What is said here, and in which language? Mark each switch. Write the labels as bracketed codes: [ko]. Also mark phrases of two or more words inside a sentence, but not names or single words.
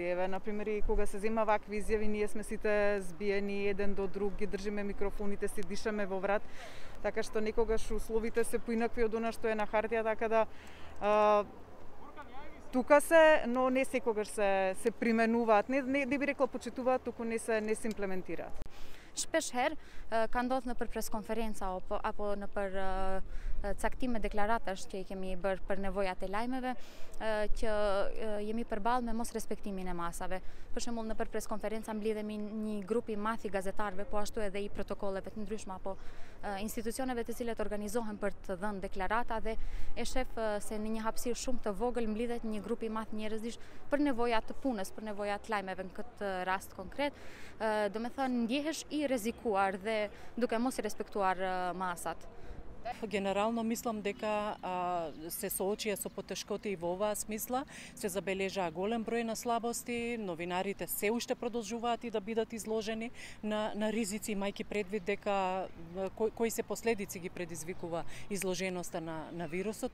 [mk] Еве, например, и кога се зема вакви изјави, ние сме сите збиени еден до друг, ги држиме микрофоните, си дишаме во врат, така што некогаш условите се поинакви од она што е на хартија, така да тука се, но не секогаш се применуваат, не би рекла почитуваат, туку не се имплементираат. [sq] Shpesh herë ka ndodhur nëpër preskonferenca apo nëpër caktime deklaratash që i kemi bërë për nevojat e lajmeve, që jemi përballë me mos respektimin e masave. Për shembull, nëpër preskonferenca mblidhemi një grup i madh i gazetarëve, po ashtu edhe i protokolleve të ndryshme apo institucioneve të cilat organizohen për të dhënë deklarata dhe e shef se në një hapësirë shumë të vogël mblidhet një grup i madh njerëzish për nevojat të punës, për nevojat të lajmeve në këtë rast konkret. Do me thënë, ndjehesh i rrezikuar dhe duke mos i respektuar masat. [mk] Генерално мислам дека се соочија со потешкоти и во оваа смисла, се забележаа голем број на слабости, новинарите се уште продолжуваат и да бидат изложени на ризици, имајќи предвид дека кои се последици ги предизвикува изложеноста на вирусот.